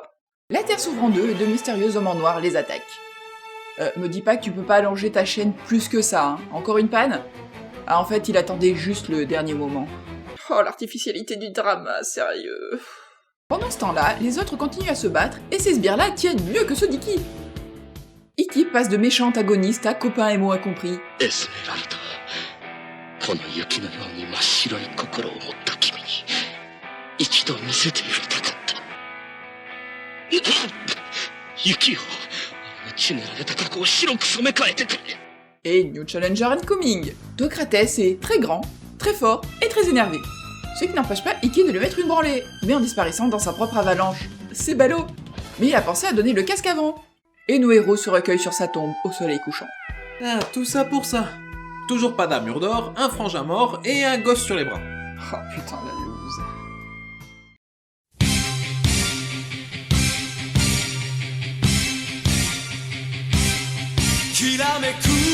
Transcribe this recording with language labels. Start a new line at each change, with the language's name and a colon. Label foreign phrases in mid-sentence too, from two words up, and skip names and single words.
French: La Terre s'ouvre en deux et de mystérieux hommes en noir les attaquent. Me dis pas que tu peux pas allonger ta chaîne plus que ça, hein. Encore une panne? Ah, en fait, il attendait juste le dernier moment. Oh, l'artificialité du drama, sérieux. Pendant ce temps-là, les autres continuent à se battre, et ces sbires-là tiennent mieux que ceux d'Ikki. Ikki passe de méchant antagoniste à copain et mot incompris.
Japanese: エスメラルダこの雪のように真っ白い心を持った君に一度見せてやりたかった雪よあの血塗られた過去を白く染め替えてくれ
French: Et
English: New Challenger Incoming.
French: Docrates est très grand, très fort et très énervé. Ce qui n'empêche pas Ikki de lui mettre une branlée, mais en disparaissant dans sa propre avalanche. C'est ballot. Mais il a pensé à donner le casque avant. Et nos héros se recueillent sur sa tombe au soleil couchant. Ah, tout ça pour ça. Toujours pas d'armure d'or, un frangin mort et un gosse sur les bras. Oh putain la loose.
Japanese: きらめく